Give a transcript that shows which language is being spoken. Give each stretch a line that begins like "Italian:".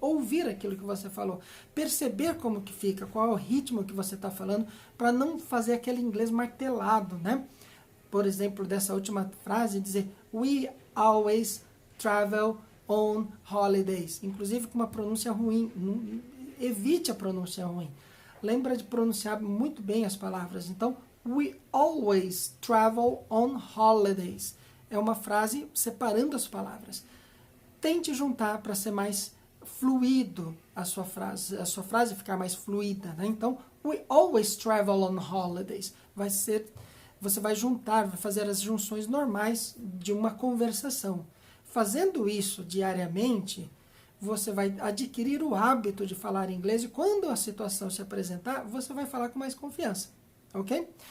Portuguese: Ouvir aquilo que você falou. Perceber como que fica, qual é o ritmo que você está falando, para não fazer aquele inglês martelado, né? Por exemplo, dessa última frase, dizer
English: we always travel on holidays,
Portuguese: inclusive com uma pronúncia ruim. Evite a pronúncia ruim. Lembra de pronunciar muito bem as palavras.
English: Então, we always travel on holidays.
Portuguese: É uma frase separando as palavras. Tente juntar para ser mais fluido a sua frase ficar mais fluida, né?
English: Então, we always travel on holidays.
Portuguese: Você vai juntar, vai fazer as junções normais de uma conversação. Fazendo isso diariamente, você vai adquirir o hábito de falar inglês e quando a situação se apresentar, você vai falar com mais confiança, ok?